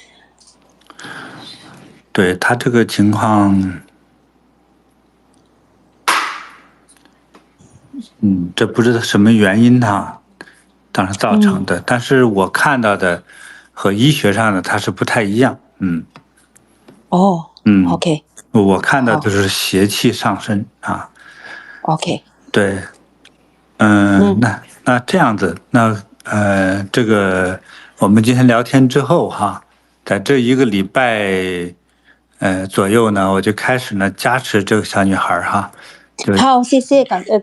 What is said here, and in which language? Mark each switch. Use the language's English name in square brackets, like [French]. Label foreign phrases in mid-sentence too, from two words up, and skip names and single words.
[Chinese] 對，他這個情況，這不知道什麼原因當時造成的，但是我看到的和醫學上的它是不太一樣。 OK，我看到就是邪氣上身啊。 OK，對，那這樣子，這個我們今天聊天之後哈，在這1個禮拜左右呢，我就開始呢加持這個小女孩哈。好，謝謝，感恩